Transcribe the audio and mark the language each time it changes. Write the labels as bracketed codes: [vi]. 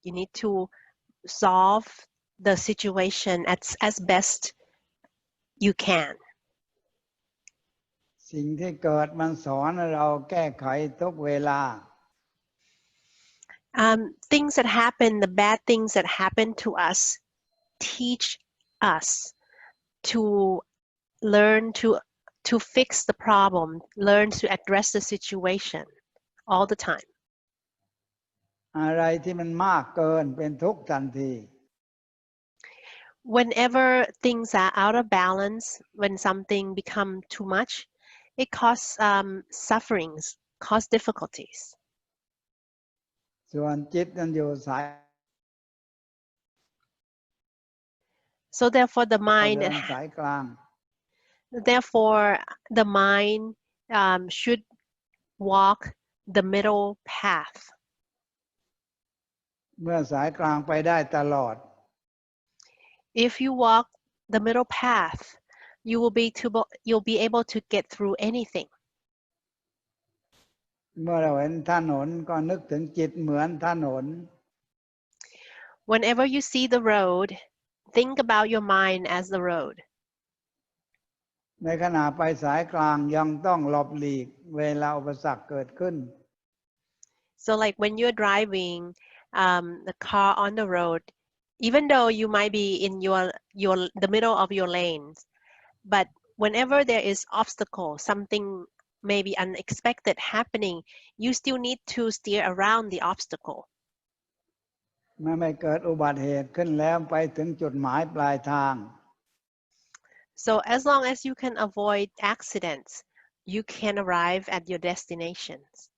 [en] You need to solve the situation as best you can. [th] สิ่งที่เกิดมันสอนให้เราแก้ไขทุกเวลา [en] Things that happen, the bad things that happen to us, teach us to learn to fix the problem, learn to address the situation all the time. [th] อะไรที่มันมากเกินเป็นทุกข์ทันที [en] Whenever things are out of balance, when something become too much, it causes sufferings, cause difficulties. [th] ส่วนจิตมันอยู่สาย [en] So therefore, the [th] เรา [en] mind [th] เดินสายกลาง [en] Therefore, the mind should walk the middle path. [th] เมื่อสายกลางไปได้ตลอด [en] If you walk the middle path, you'll be able to get through anything. [th] เมื่อเราเห็นถนนก็นึกถึงจิตเหมือนถนน [en] Whenever you see the road, think about your mind as the road. [th] ในขณะไปสายกลางยังต้องหลบหลีกเวลาอุปสรรคเกิดขึ้น [en] So like when you're driving the car on the road, even though you might be in the middle of your lanes, but whenever there is obstacle, something maybe unexpected happening, you still need to steer around the obstacle. [th] เมื่อไม่เกิดอุบัติเหตุขึ้นแล้วไปถึงจุดหมายปลายทาง [en] So as long as you can avoid accidents, you can arrive at your destinations.